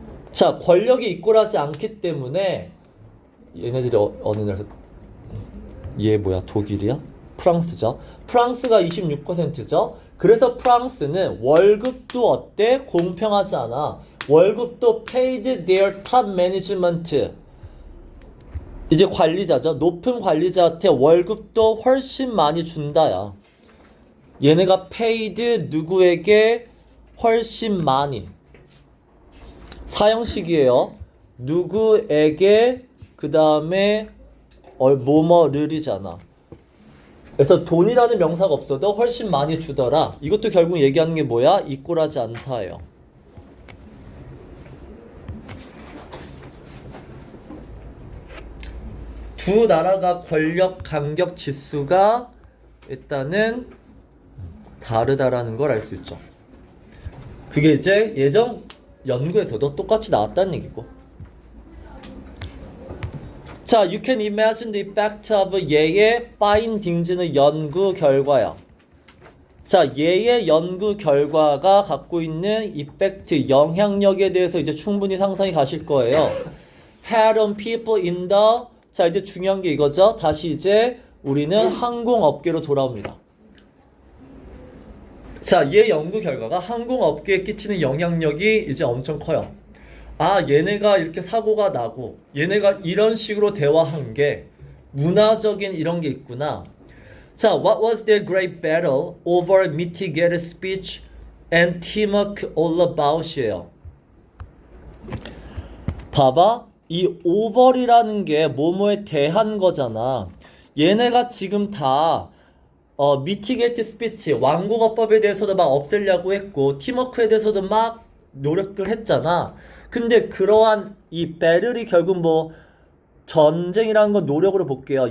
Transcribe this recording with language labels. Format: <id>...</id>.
<ko>자, 권력이 이꼴하지 않기 때문에 얘네들이 어느 나라? 얘 뭐야? 독일이야? 프랑스죠. 프랑스가 26%죠. 그래서 프랑스는 월급도 어때? 공평하지 않아. 월급도</ko> <en>paid their top management.</en> <ko>이제 관리자죠. 높은 관리자한테 월급도 훨씬 많이 준다야. 얘네가 paid 누구에게 훨씬 많이. 사형식이에요. 누구에게 그 다음에 뭐뭐를이잖아. 그래서 돈이라는 명사가 없어도 훨씬 많이 주더라. 이것도 결국 얘기하는 게 뭐야? 이꼴하지 않다예요. 두 나라가 권력 간격 지수가 일단은 다르다라는 걸 알 수 있죠. 그게 이제 예전 연구에서도 똑같이 나왔다는 얘기고.</ko> <en>자, you can imagine the effect of 얘의 findings는</en> <ko>연구 결과야. 자, 얘의 연구 결과가 갖고 있는 effect, 영향력에 대해서 이제 충분히 상상이 가실 거예요.</ko> <en>had on people in the,</en> <ko>자, 이제 중요한 게 이거죠. 다시 이제 우리는 항공업계로 돌아옵니다. 자, 얘 연구 결과가 항공업계에 끼치는 영향력이 이제 엄청 커요. 아, 얘네가 이렇게 사고가 나고 얘네가 이런 식으로 대화한 게 문화적인 이런 게 있구나.</ko> <en>자, what was their great battle over mitigated speech and teamwork all about이에요.</en> <ko>봐봐, 이 over이라는 게 뭐뭐에 대한 거잖아. 얘네가 지금 다 mitigated speech, 완곡어법에 대해서도 막 없애려고 했고 팀워크에 대해서도 막 노력을 했잖아. 근데 그러한 이 배틀이 결국 뭐 전쟁이라는 건 노력으로 볼게요.</ko>